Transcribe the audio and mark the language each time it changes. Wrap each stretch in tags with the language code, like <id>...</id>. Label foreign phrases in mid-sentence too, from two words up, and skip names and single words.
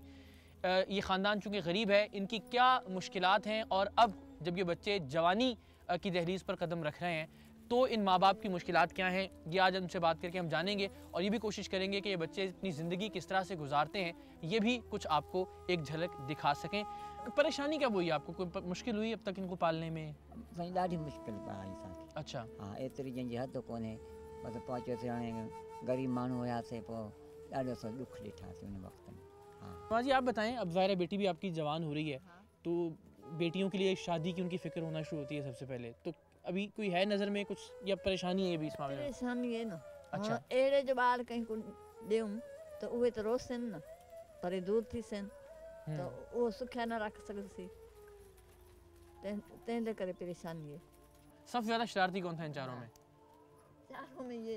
<hi>ये ख़ानदान चूँकि गरीब है, इनकी क्या मुश्किलात हैं, और अब जब ये बच्चे जवानी की दहलीज़ पर कदम रख रहे हैं तो इन माँ बाप की मुश्किलात क्या हैं, ये आज उनसे बात करके हम जानेंगे, और ये भी कोशिश करेंगे कि ये बच्चे अपनी ज़िंदगी किस तरह से गुजारते हैं, ये भी कुछ आपको एक झलक दिखा सकें। परेशानी क्या हुई आपको, कोई मुश्किल हुई अब तक इनको पालने में?</hi> <sd>साईं ॾाढी मुश्किल पई असांखे।</sd> <hi>अच्छा,</hi> <sd>हाँ, एतिरी जंहिंजी हद कोन्हे, बसि पहुचियोसीं, हाणे ग़रीब माण्हू हुयासीं, पोइ ॾाढो सो ॾुख ॾिठासीं उन वक़्त में। हाँ,</sd> <hi>माँ जी आप बताएं, अब ज़ाहिर है बेटी भी आपकी जवान हो रही है, तो बेटियों के लिए शादी की उनकी फ़िक्र होना शुरू होती है सबसे पहले, तो अभी कोई है नज़र में कुछ, या परेशानी है भी इस मामले में? परेशानी है न। अच्छा,</hi> <sd>अहिड़े जो ॿार कंहिं को ॾियूं त उहे त रोसनि न, पर दूर थी सनि त उहो सुखिया न रख सघंदासीं, तंहिंजे करे परेशानी है।</sd> <hi>सबसे ज़्यादा शरारती कौन था इन चारों में? चारों में ये</hi>